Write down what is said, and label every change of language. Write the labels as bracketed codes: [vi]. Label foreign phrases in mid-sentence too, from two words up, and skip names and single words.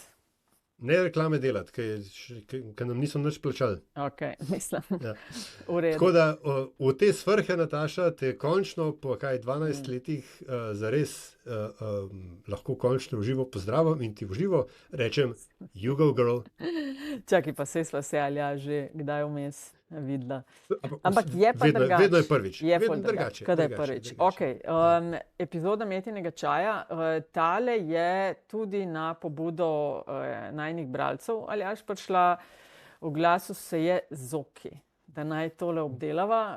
[sl] Ne reklame delati, ker nam niso nič plačali. Ok, mislim, Ja. v Tako redu. da v te svrhe, Nataša, te končno po 12 Mm. letih zares lahko končno v živo pozdravim in ti v živo rečem, [en] you go girl. [sl] Čakaj, pa sva se ali ja že kdaj vmes videla. Ampak Ampak je pa vedno je drugače. prvič. Je Vedno ful drugače, kada je prvič. Ok, epizoda Metinega čaja. Tale je tudi na pobudo najnih bralcev, ali až prišla, v glasu se je Zoki, da naj tole obdelava.